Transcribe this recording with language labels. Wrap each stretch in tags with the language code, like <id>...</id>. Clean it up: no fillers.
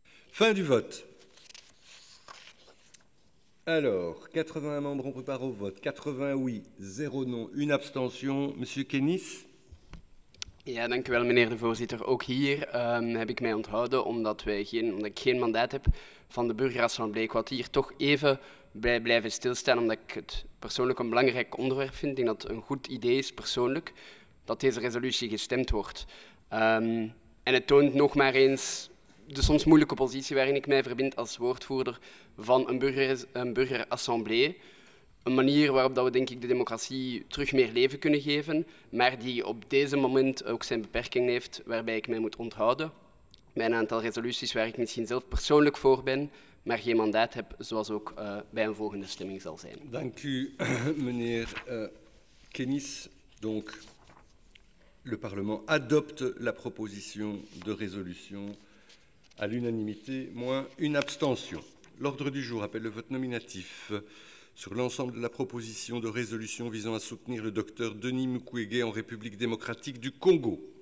<fr>Fin du vote. Alors, 81 membres ont pris part au vote, 80 oui, 0 non, 1 abstention. Monsieur Kennis?</fr> <nl>Ja, dank u wel, meneer de voorzitter. Ook hier heb ik mij onthouden omdat ik geen mandaat heb van de burgerassemblée. Ik wil hier toch even bij blijven stilstaan, omdat ik het persoonlijk een belangrijk onderwerp vind. Ik denk dat het een goed idee is, persoonlijk. dat deze resolutie gestemd wordt. En het toont nog maar eens de soms moeilijke positie waarin ik mij verbind als woordvoerder van een burgerassemblée. Een manier waarop dat we denk ik de democratie terug meer leven kunnen geven, maar die op deze moment ook zijn beperking heeft, waarbij ik mij moet onthouden bij een aantal resoluties waar ik misschien zelf persoonlijk voor ben, maar geen mandaat heb, zoals ook bij een volgende stemming zal zijn. Dank u, meneer Kennis.</nl> <fr>Donc, le Parlement adopte la proposition de résolution à l'unanimité, moins une abstention. L'ordre du jour appelle le vote nominatif sur l'ensemble de la proposition de résolution visant à soutenir le docteur Denis Mukwege en République démocratique du Congo.</fr>